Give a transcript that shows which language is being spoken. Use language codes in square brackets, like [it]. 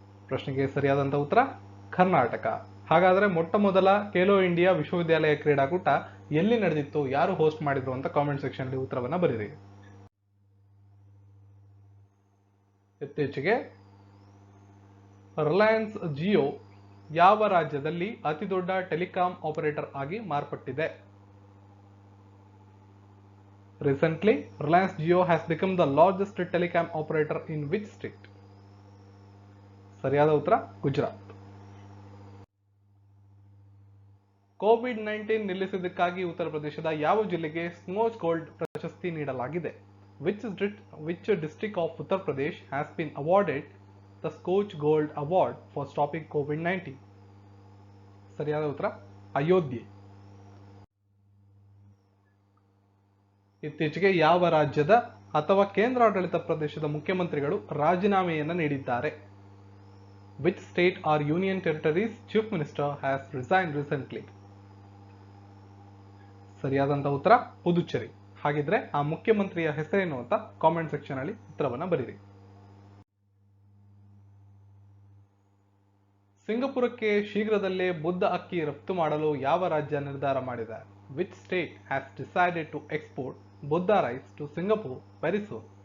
[kn] ಪ್ರಶ್ನೆಗೆ ಸರಿಯಾದಂತ ಉತ್ತರ ಕರ್ನಾಟಕ. ಹಾಗಾದ್ರೆ ಮೊಟ್ಟ ಮೊದಲ ಖೇಲೋ ಇಂಡಿಯಾ ವಿಶ್ವವಿದ್ಯಾಲಯ ಕ್ರೀಡಾಕೂಟ ಎಲ್ಲಿ ನಡೆದಿತ್ತು, ಯಾರು ಹೋಸ್ಟ್ ಮಾಡಿದ್ರು ಅಂತ ಕಾಮೆಂಟ್ ಸೆಕ್ಷನ್ ಅಲ್ಲಿ ಉತ್ತರವನ್ನ ಬರೀರಿ. ಇತ್ತೀಚೆಗೆ ರಿಲಯನ್ಸ್ ಜಿಯೋ ಯಾವ ರಾಜ್ಯದಲ್ಲಿ ಅತಿ ದೊಡ್ಡ ಟೆಲಿಕಾಂ ಆಪರೇಟರ್ ಆಗಿ ಮಾರ್ಪಟ್ಟಿದೆ? [en] Recently, Reliance Jio has become the largest telecom operator in which state? [kn] ಸರಿಯಾದ ಉತ್ತರ ಗುಜರಾತ್. COVID-19 ನಿಲ್ಲಿಸಿದ್ದಕ್ಕಾಗಿ ಉತ್ತರ ಪ್ರದೇಶದ ಯಾವ ಜಿಲ್ಲೆಗೆ ಸ್ಮೋಚ್ ಗೋಲ್ಡ್ ಪ್ರಶಸ್ತಿ ನೀಡಲಾಗಿದೆ? [en] Which district of Uttar Pradesh has been awarded the Scotch Gold Award for stopping COVID-19? [kn] ಸರಿಯಾದ ಉತ್ತರ ಅಯೋಧ್ಯೆ. ಇತ್ತೀಚೆಗೆ ಯಾವ ರಾಜ್ಯದ ಅಥವಾ ಕೇಂದ್ರಾಡಳಿತ ಪ್ರದೇಶದ ಮುಖ್ಯಮಂತ್ರಿಗಳು ರಾಜೀನಾಮೆಯನ್ನು ನೀಡಿದ್ದಾರೆ? [en] Which state or union territories chief minister has resigned recently? [kn] ಸರಿಯಾದಂತ ಉತ್ತರ ಪುದುಚೇರಿ. ಹಾಗಿದ್ರೆ ಆ ಮುಖ್ಯಮಂತ್ರಿಯ ಹೆಸರೇನು ಅಂತ ಕಾಮೆಂಟ್ ಸೆಕ್ಷನ್ ಅಲ್ಲಿ ಉತ್ತರವನ್ನ ಬರೀರಿ. ಸಿಂಗಪುರಕ್ಕೆ ಶೀಘ್ರದಲ್ಲೇ ಬುದ್ಧ ಅಕ್ಕಿ ರಫ್ತು ಮಾಡಲು ಯಾವ ರಾಜ್ಯ ನಿರ್ಧಾರ ಮಾಡಿದೆ? [en] Which state has decided to export Buddha rice to Singapore very soon?